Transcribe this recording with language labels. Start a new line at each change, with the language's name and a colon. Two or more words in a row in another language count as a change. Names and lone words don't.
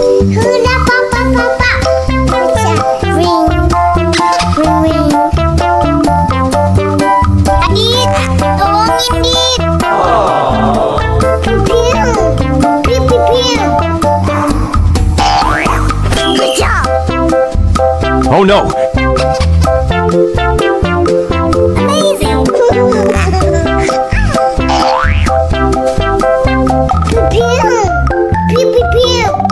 Indonesian: Hula papa papa. Ring ring ring. Adit, tolongin Dit. Piu piu piu piu.
English: Good job. Oh no! Amazing. Piu piu piu piu.